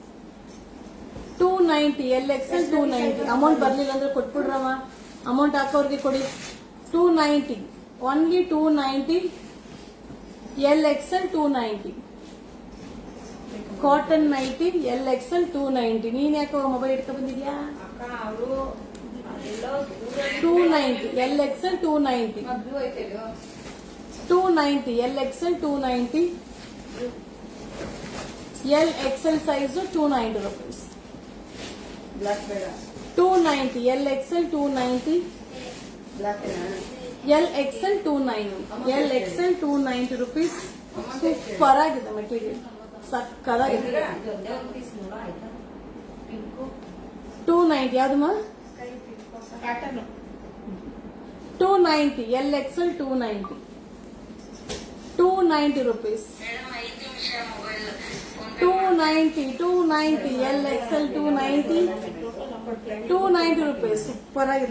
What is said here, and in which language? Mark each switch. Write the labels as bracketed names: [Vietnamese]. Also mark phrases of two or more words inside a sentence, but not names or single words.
[English] 290 LXL 290. [Kannada] ಅಮೌಂಟ್ ಬರ್ಲಿಲ್ಲ ಅಂದ್ರೆ ಕೊಟ್ಬಿಡ್ರವ. ಅಮೌಂಟ್ ಹಾಕೋರ್ಗೆ ಕೊಡಿ. [English] 290, only 290 LXL 290. [Kannada] ಕಾಟನ್ ನೈಟಿ LXL 290. ನೀನ್ ಯಾಕೆ ಮೊಬೈಲ್ ಇಟ್ಕೊಂಡ್ ಬಂದಿದ್ಯಾ? [English] 290 LXL 290. 290 LXL 290. [Kannada] LXL ಸೈಜ್ 290 rupees. [English] 290 LXL 290. LXL 290 rupees. super aagide material. [Kannada] ಸಕ್ಕದಾಗಿದೆ. 290 ಯಾವ್ದಮ್ಮ? [English] 290 LXL 290. 290 rupees. 290 LXL 290 rupees. [Kannada] ಸೂಪರ್ ಆಗಿದೆ.